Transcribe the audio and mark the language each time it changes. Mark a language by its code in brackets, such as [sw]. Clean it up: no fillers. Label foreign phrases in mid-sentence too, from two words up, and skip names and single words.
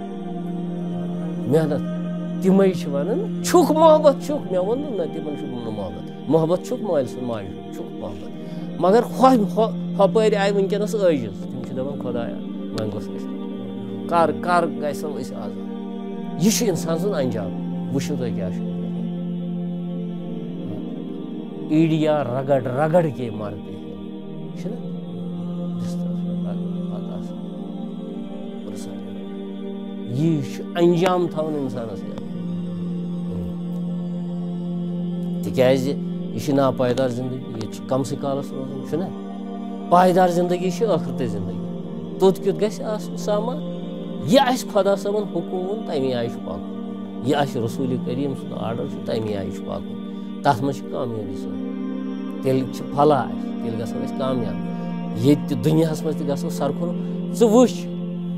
[ks] محنت تِمے چھِ ونان چھُکھ محبت چھُکھ مےٚ ووٚن نہٕ نہ تِمن چھُکھ نہٕ محبت چھُکھ مٲلۍ سُنٛد ماجہِ ہُنٛد چھُکھ محبت مگر ہۄپٲرۍ آیہِ وٕنکیٚنس عٲجِز تِم چھِ دپان خۄدایا وۄنۍ گوٚژھ أسۍ کر گژھو أسۍ آزاد یہِ چھُ انسان سُنٛد انجام وٕچھِو تُہۍ کیٛاہ چھُ [ur] ایٖڈیا رگڑ کے مرتے [ks] چھُنہ یہِ چھُ انجام تھاوُن انسانس تِکیٛازِ یہِ چھِ ناپایدار زندگی ییٚتہِ چھُ کمسٕے کالس روزُن چھُنہ پایدار زندگی چھِ ٲخرتٕچ زندگی توٚت کیُتھ گژھِ آسُن سامان یہِ آسہِ خۄدا صٲبن حُکُم تمی آیہِ چھُ پکُن یہِ آسہِ رسوٗلِ کریٖم سُنٛد آرڈر چھُ تمی آیہِ چھُ پکُن تتھ منٛز چھِ کامیٲبی سۭتۍ تیٚلہِ چھِ پھلا اسہِ تیٚلہِ گژھو أسۍ کامیاب ییٚتہِ تہِ دُنیاہس منٛز تہِ گژھو سرکھُر ژٕ وٕچھ